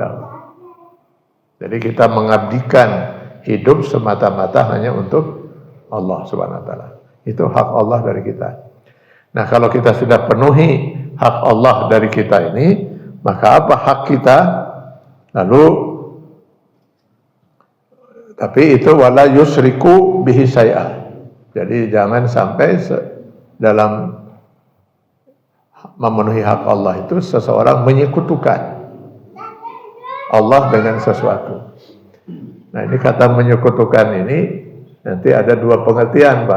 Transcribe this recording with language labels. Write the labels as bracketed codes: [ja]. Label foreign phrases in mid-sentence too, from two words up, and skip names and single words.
[id] Jadi kita mengabdikan hidup semata-mata hanya untuk Allah [ar] سبحانه وتعالى. [id] Itu hak Allah dari kita. Nah, kalau kita sudah penuhi hak Allah dari kita ini, maka apa hak kita? Lalu tapi itu [ar] ولا يشرك به شيئا. [id] Jadi jangan sampai dalam memenuhi hak Allah itu seseorang menyekutukan Allah dengan sesuatu. Nah, ini kata menyekutukan ini nanti ada dua pengertian, Pak.